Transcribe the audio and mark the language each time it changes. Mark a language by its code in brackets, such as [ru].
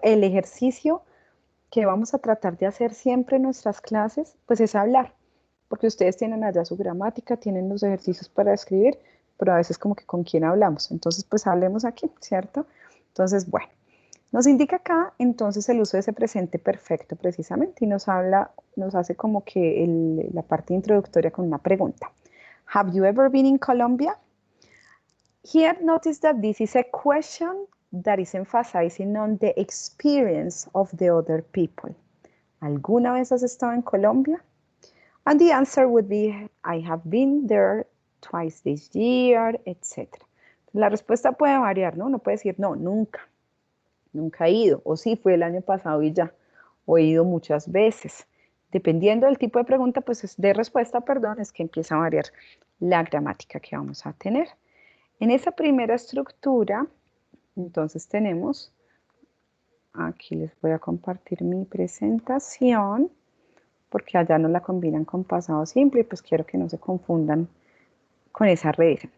[es] El ejercicio que vamos a tratar de hacer siempre en nuestras clases, pues es hablar, porque ustedes tienen allá su gramática, tienen los ejercicios para escribir, pero a veces como que con quién hablamos. Entonces, pues hablemos aquí, ¿cierto? Entonces, bueno. Nos indica acá entonces el uso de ese presente perfecto precisamente y nos hace como que la parte introductoria con una pregunta. [en] Have you ever been in Colombia? Here, notice that this is a question that is emphasizing on the experience of the other people. [es] ¿Alguna vez has estado en Colombia? [en] And the answer would be, I have been there twice this year, etc. [es] La respuesta puede variar, ¿no? Uno puede decir, no, nunca. Nunca he ido, o sí, fue el año pasado y ya, o he ido muchas veces. Dependiendo del tipo de pregunta, pues de respuesta, perdón, es que empieza a variar la gramática que vamos a tener. En esa primera estructura, entonces tenemos, aquí les voy a compartir mi presentación, porque allá no la combinan con pasado simple, y pues quiero que no se confundan con esa revisión.